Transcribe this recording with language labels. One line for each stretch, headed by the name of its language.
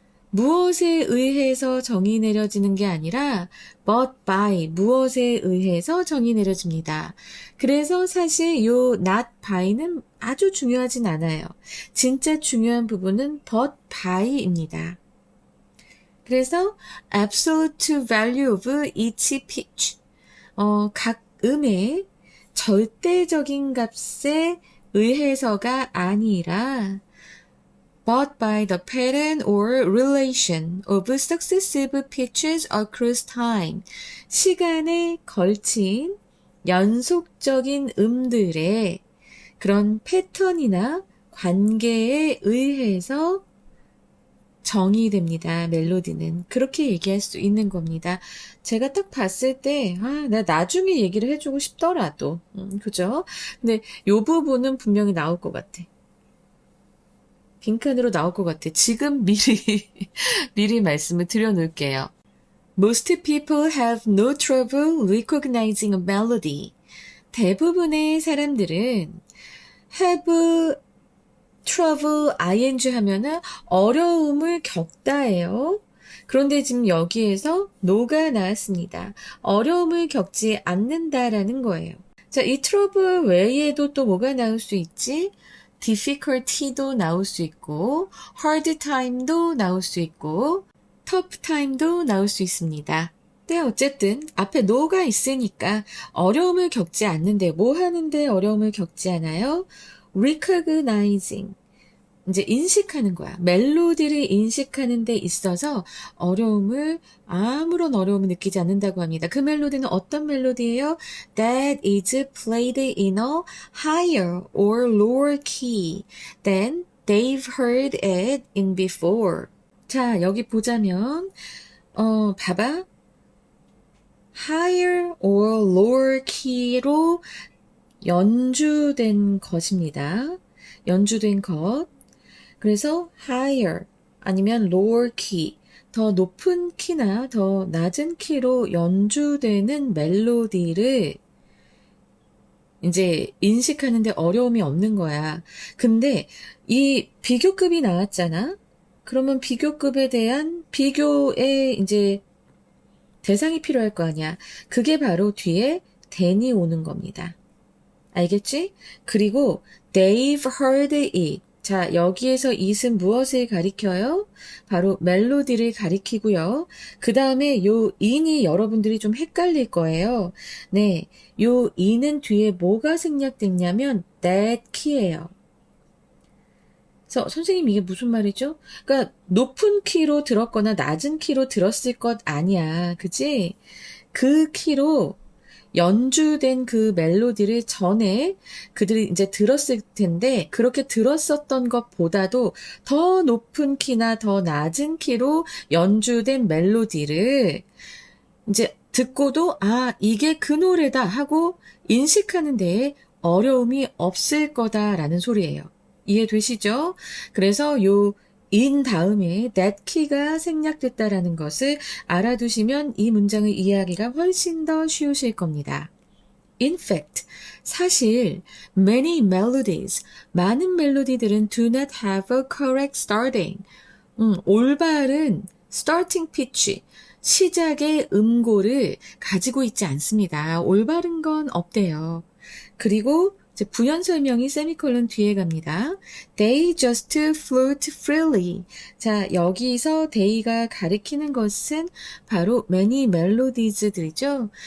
Korean: 무엇에 의해서 정이 내려지는 게 아니라 but by 무엇에 의해서 정이 내려집니다. 그래서 사실 요 not by는 아주 중요하진 않아요. 진짜 중요한 부분은 but by입니다.
English: 그래서 absolute value of each pitch. 각 음의 절대적인 값에 의해서가 아니라 but by the pattern or relation of successive pitches across time.
Korean: 시간에 걸친 연속적인 음들의 그런 패턴이나 관계에 의해서 정의됩니다. 멜로디는. 그렇게 얘기할 수 있는 겁니다. 제가 딱 봤을 때, 나 나중에 얘기를 해주고 싶더라도, 그죠? 근데 요 부분은 분명히 나올 것 같아. 빈칸으로 나올 것 같아. 지금 미리 말씀을 드려놓을게요.
English: Most people have no trouble recognizing a melody.
Korean: 대부분의 사람들은 have trouble ing 하면은 어려움을 겪다예요. 그런데 지금 여기에서 no가 나왔습니다. 어려움을 겪지 않는다라는 거예요. 자, 이 trouble 외에도 또 뭐가 나올 수 있지? difficulty도 나올 수 있고, hard time도 나올 수 있고, tough time도 나올 수 있습니다. 네, 어쨌든 앞에 no가 있으니까 어려움을 겪지 않는데 뭐 하는데 어려움을 겪지 않아요? recognizing. 이제 인식하는 거야. 멜로디를 인식하는 데 있어서 아무런 어려움을 느끼지 않는다고 합니다. 그 멜로디는 어떤 멜로디예요?
English: That is played in a higher or lower key than they've heard it in before.
Korean: 자, 여기 보자면, 봐봐. higher or lower key 로 연주된 것입니다. 연주된 것. 그래서 higher 아니면 lower key, 더 높은 키나 더 낮은 키로 연주되는 멜로디를 이제 인식하는데 어려움이 없는 거야. 근데 이 비교급이 나왔잖아? 그러면 비교급에 대한 비교의 이제 대상이 필요할 거 아니야. 그게 바로 뒤에 than이 오는 겁니다. 알겠지?
English: 그리고 they've heard it.
Korean: 자, 여기에서 it은 무엇을 가리켜요? 바로 멜로디를 가리키고요. 그 다음에 요 in이 여러분들이 좀 헷갈릴 거예요. 네, 요 in은 뒤에 뭐가 생략됐냐면 that key예요. 그래서 선생님 이게 무슨 말이죠? 그러니까 높은 키로 들었거나 낮은 키로 들었을 것 아니야. 그치? 그 키로 연주된 그 멜로디를 전에 그들이 이제 들었을 텐데 그렇게 들었었던 것보다도 더 높은 키나 더 낮은 키로 연주된 멜로디를 이제 듣고도 이게 그 노래다 하고 인식하는 데에 어려움이 없을 거다라는 소리예요. 이해되시죠? 그래서 요 in 다음에 that key가 생략됐다라는 것을 알아두시면 이 문장을 이해하기가 훨씬 더 쉬우실 겁니다.
English: In fact, 사실 many melodies, 많은 멜로디들은 do not have a correct starting.
Korean: 올바른 starting pitch, 시작의 음고를 가지고 있지 않습니다. 올바른 건 없대요. 그리고 이제 부연 설명이 세미콜론 뒤에 갑니다. They just float freely. 자, 여기서 they가 가리키는 것은 바로 many melodies들이죠.